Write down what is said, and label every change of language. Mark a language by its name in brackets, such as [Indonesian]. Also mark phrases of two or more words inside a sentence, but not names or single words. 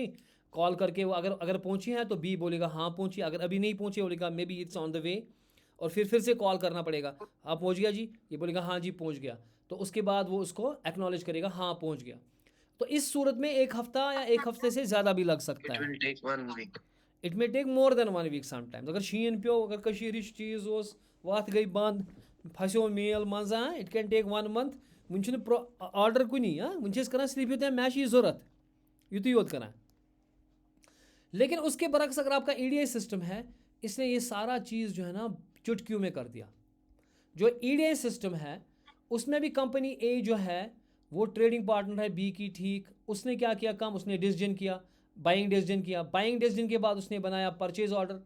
[Hindi] कॉल करके वो अगर पहुँची हैं तो बी बोलेगा हाँ पहुँची, अगर अभी नहीं पहुँची बोलेगा [English] may be it's on the way, [Hindi] और फिर से कॉल करना पड़ेगा, आप पहुँच गया जी, ये बोलेगा हाँ जी पहुँच गया, तो उसके बाद वो उसको एक्नॉलेज करेगा हाँ पहुँच गया। तो इस सूरत में एक हफ्ता या एक हफ्ते से ज़्यादा भी लग सकता [English] It [Hindi] है। [English] will take 1 week. it may take more than 1 week sometimes. [Kashmiri] अगर शीन पे, अगर कशीरिश चीज़ ओस, वत गई बंद, फंसो मेल मज, [English] it can take 1 month। [Kashmiri] वन ऑर्डर कुनी, वन कर सिर्फ यूत मैच ये जरूरत, युतु योत कर। [Hindi] लेकिन उसके बरक्स अगर आपका [English] EDI system [Hindi] है, इसने ये सारा चीज़ जो है ना चुटकियों में कर दिया। जो [English] EDI system [Hindi] है उसमें भी कंपनी ए जो है वो [English] trading partner [Hindi] है बी की, ठीक, उसने क्या किया काम, उसने डिसीजन किया, [English] buying decision [Hindi] किया, [English] buying decision [Hindi] के बाद उसने बनाया [English] purchase order.